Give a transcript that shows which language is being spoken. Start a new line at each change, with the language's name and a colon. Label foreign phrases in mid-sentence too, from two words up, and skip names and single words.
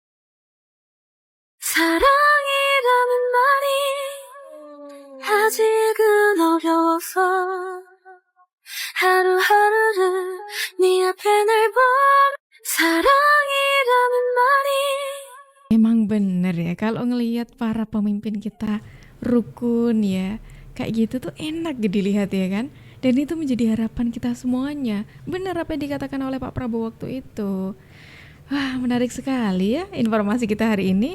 Korean: 사랑이라는 말이 아직은 어려워서 하루하루를 네 앞에 날 본 사랑이라는 말이
Indonesian: Bener ya, kalau ngelihat para pemimpin kita rukun ya, kayak gitu tuh enak dilihat ya kan. Dan itu menjadi harapan kita semuanya. Benar apa yang dikatakan oleh Pak Prabowo waktu itu. Wah, menarik sekali ya informasi kita hari ini.